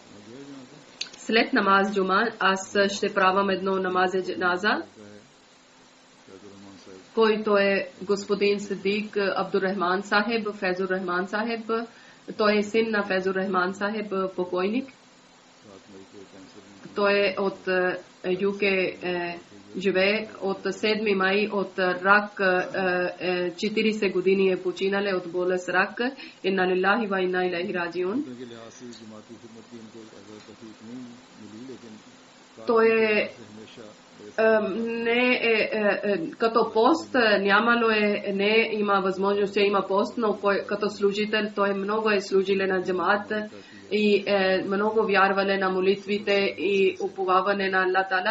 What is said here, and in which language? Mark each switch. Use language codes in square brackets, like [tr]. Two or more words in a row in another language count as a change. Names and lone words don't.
[bg] След намаз джума, аз ще правам едно намаз джаназа, който е господин Сидик Абдуррахман Сахеб, Фейзур Рахман Сахеб. Той е син на Фейзур Рахман Сахеб, покойник. Той е от ЮК, живее от 7 май от рак, 40 години е починал от болест рак. [ar] إنا لله وإنا إليه راجعون. [bg] Той е не като пост нямало не има възможност, че има пост, но като служител той много е служил на джамаат и много вярвали на молитвите и уповаване на Аллах Таала.